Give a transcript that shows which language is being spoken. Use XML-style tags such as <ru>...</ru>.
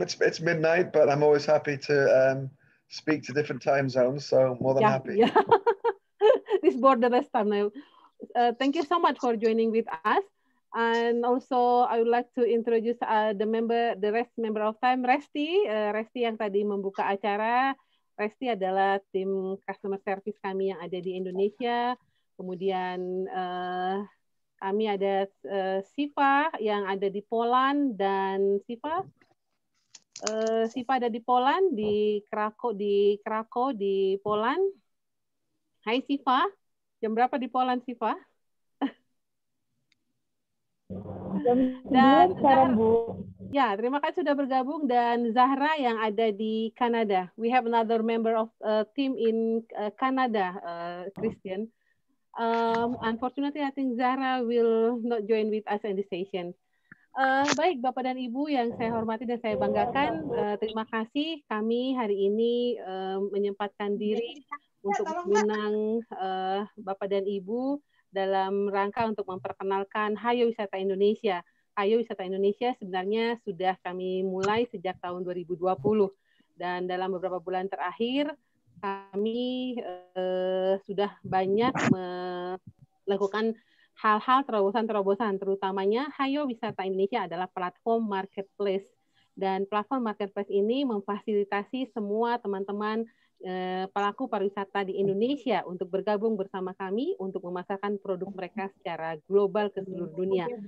<en>It's midnight, but I'm always happy to speak to different time zones, so more than happy. Yeah. This borderless time now. Thank you so much for joining with us. And also, I would like to introduce the rest member of time, Resti.</en> <id>Resti yang tadi membuka acara. Resti adalah tim customer service kami yang ada di Indonesia. Kemudian kami ada Siva yang ada di Poland dan Siva ada di Poland, di Krakow di Poland. Hai Siva, jam berapa di Poland Siva? Dan sekarang Bu. Ya, terima kasih sudah bergabung dan Zahra yang ada di Kanada.</id> <en>We have another member of team in Canada, Christian. Unfortunately, I think Zahra will not join with us in this session.</en> <id>Baik, Bapak dan Ibu yang saya hormati dan saya banggakan, terima kasih kami hari ini menyempatkan diri untuk mengundang Bapak dan Ibu dalam rangka untuk memperkenalkan Hayo Wisata Indonesia. Hayo Wisata Indonesia sebenarnya sudah kami mulai sejak tahun 2020 dan dalam beberapa bulan terakhir kami sudah banyak melakukan hal-hal terobosan-terobosan, terutamanya Hayo Wisata Indonesia adalah platform marketplace dan platform marketplace ini memfasilitasi semua teman-teman pelaku pariwisata di Indonesia untuk bergabung bersama kami untuk memasarkan produk mereka secara global ke seluruh dunia.</id>